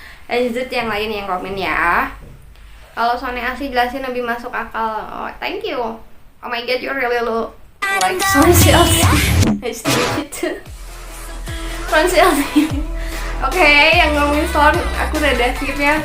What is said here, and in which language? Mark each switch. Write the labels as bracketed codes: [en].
[id] Lanjut yang lain yang komen ya. Kalau Sony asli jelasin lebih masuk akal. [en] Oh, thank you. Oh my god, you really look like Sony Chelsea. Nice to meet you too. Sony Chelsea. [id] Oke, yang ngomongin Son, aku udah skip ya.